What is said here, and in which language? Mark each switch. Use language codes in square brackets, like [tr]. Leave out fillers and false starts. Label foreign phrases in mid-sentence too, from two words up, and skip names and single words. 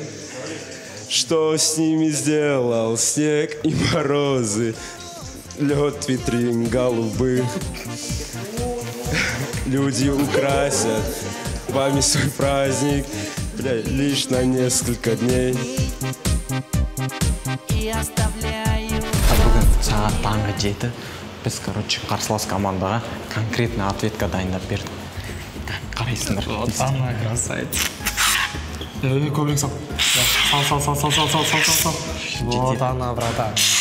[ru] Что с ними сделал снег и морозы? Лед витрин голубых. Люди украсят вами свой праздник, лишь на несколько дней. [kk] Бүгін сағат таңғы 7 біз, короче, қарсылас командаға [ru] конкретно ответка [kk] дайындап бердік. Қарайсыңдар. [ru] Вот она красавица. [kk] Көбірек сал. Сал. [ru] Вот она, брата.